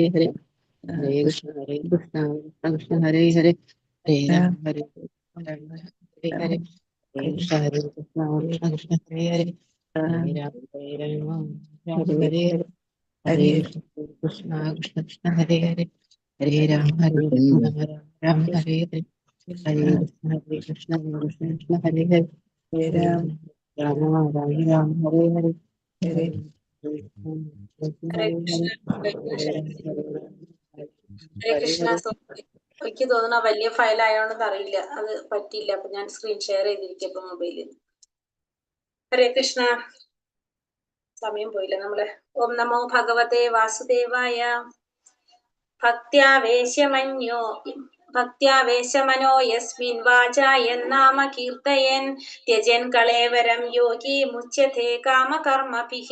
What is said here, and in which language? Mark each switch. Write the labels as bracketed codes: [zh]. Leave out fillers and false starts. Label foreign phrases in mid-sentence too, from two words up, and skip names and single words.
[sa] Hare Hare Krishna Krishna Krishna Hare Hare Hare Rama Hare Rama Hare Hare Hare Krishna Krishna Krishna Hare Hare Hare Rama Rama Hare Hare Hare Krishna Krishna Krishna Hare Hare Hare Rama Rama Hare Hare Hare Krishna Krishna Krishna Hare Hare Hare Rama Rama Hare Hare ഹരേ കൃഷ്ണ ഹരേ കൃഷ്ണ. [ml] എനിക്ക് തോന്നുന്നു വലിയ ഫയൽ ആയോണ്ടെന്ന് അറിയില്ല, അത് പറ്റിയില്ല. അപ്പൊ ഞാൻ [en] screen share [ml] ചെയ്തിരിക്കും ഇപ്പൊ മൊബൈലിൽ. [sa] ഹരേ കൃഷ്ണ. [ml] സമയം പോയില്ല നമ്മള്. [sa] ഓം നമോ ഭഗവതേ വാസുദേവായ. ഭക്ത്യാവേശമനോ യസ്മിൻ വാചായൻ നാമ കീർത്തയൻ ത്യജൻ കളേവരം യോഗി മുച്യത്തെ കാമകർമ്മഭിഃ.